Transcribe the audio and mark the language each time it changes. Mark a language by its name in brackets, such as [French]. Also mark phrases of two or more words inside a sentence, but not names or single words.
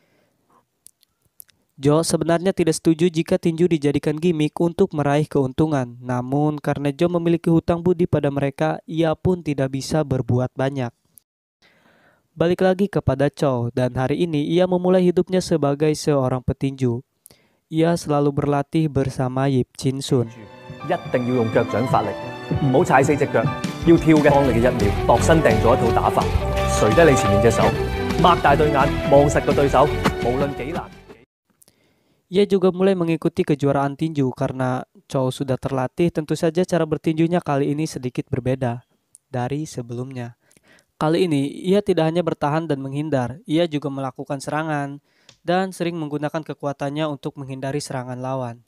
[Indonesian] Joe sebenarnya tidak setuju jika tinju dijadikan gimmick untuk meraih keuntungan. Namun karena Joe memiliki hutang budi pada mereka, ia pun tidak bisa berbuat banyak. Balik lagi kepada Chow dan hari ini ia memulai hidupnya sebagai seorang petinju. Ia selalu berlatih bersama Yip Chin Sun. [Cantonese] 一定要用腳掌發力，唔好踩死隻腳，要跳嘅。當你嘅1秒度身訂咗一套打法，垂低你前面隻手，擘大對眼望實個對手，無論幾難。 [Indonesian] Ia juga mulai mengikuti kejuaraan tinju karena Chow sudah terlatih, tentu saja cara bertinjunya kali ini sedikit berbeda dari sebelumnya. Kali ini ia tidak hanya bertahan dan menghindar, ia juga melakukan serangan dan sering menggunakan kekuatannya untuk menghindari serangan lawan.